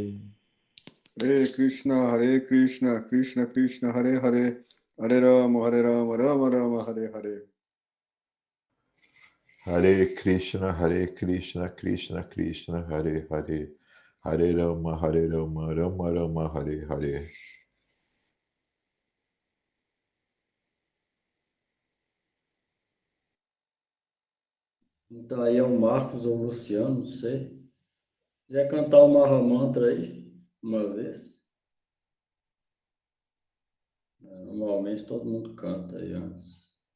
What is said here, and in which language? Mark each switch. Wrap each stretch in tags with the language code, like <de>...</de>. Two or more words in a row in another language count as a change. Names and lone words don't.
<sa>हरे कृष्ण कृष्ण कृष्ण हरे हरे हरे राम राम राम हरे हरे. हरे कृष्ण कृष्ण कृष्ण हरे हरे हरे राम राम राम हरे हरे.</sa> <pt>Então aí é o Marcos ou o Luciano, não sei. Quiser cantar o Mahamantra aí, uma vez. Normalmente todo mundo canta aí antes.</pt>